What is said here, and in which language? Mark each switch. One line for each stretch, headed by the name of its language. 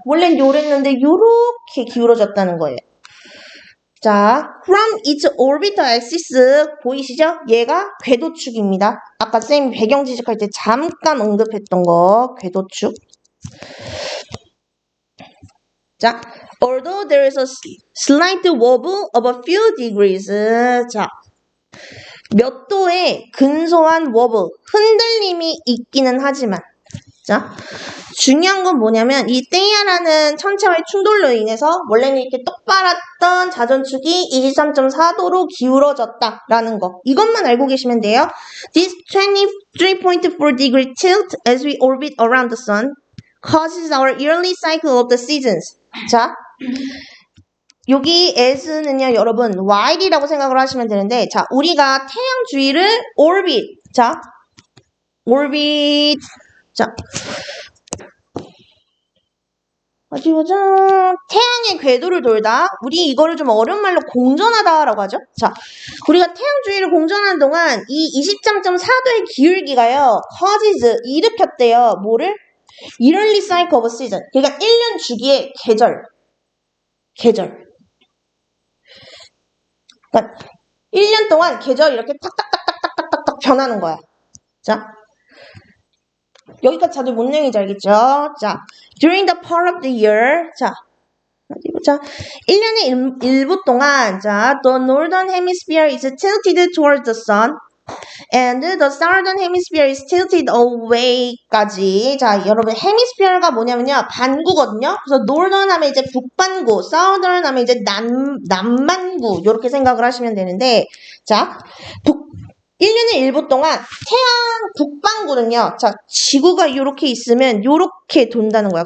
Korean: 원래는 요랬는데 요렇게 기울어졌다는 거예요.
English: 자, from its orbital axis
Korean: 보이시죠? 얘가 궤도축입니다. 아까 쌤이 배경 지식할 때 잠깐 언급했던 거 궤도축.
English: 자, although there is a slight wobble of a few degrees.
Korean: 자, 몇 도의 근소한 wobble, 흔들림이 있기는 하지만 자, 중요한 건 뭐냐면 이 떼야라는 천체와의 충돌로 인해서 원래는 이렇게 똑바랐던 자전축이 23.4도로 기울어졌다라는 거. 이것만 알고 계시면 돼요.
English: This 23.4 degree tilt as we orbit around the sun causes our yearly cycle of the seasons.
Korean: 자, 여기 as는요, 여러분, while이라고 생각을 하시면 되는데, 자, 우리가 태양 주위를 orbit, 자, orbit, 자, 어디 보자. 태양의 궤도를 돌다. 우리 이거를 좀 어려운 말로 공전하다라고 하죠. 자, 우리가 태양 주위를 공전하는 동안 이 23.4도의 기울기가요, causes, 일으켰대요.
English: 뭐를? yearly cycle of season.
Korean: 그러니까 1년 주기의 계절. 그러니까 1년 동안 계절이 이렇게 탁탁탁탁탁탁탁 변하는 거야. 자, 여기까지 다들 뭔 내용인지 알겠죠?
English: 자, during the part of the year, 자,
Korean: 어디 보자. 1년의 일부 동안,
English: 자, the northern hemisphere is tilted towards the sun, and the southern hemisphere is tilted away까지.
Korean: 자, 여러분, hemisphere가 뭐냐면요, 반구거든요. 그래서 northern 하면 이제 북반구, southern 하면 이제 남반구, 이렇게 생각을 하시면 되는데, 자, 1년의 일부 동안 태양 북반구는요. 자, 지구가 이렇게 있으면 이렇게 돈다는 거야.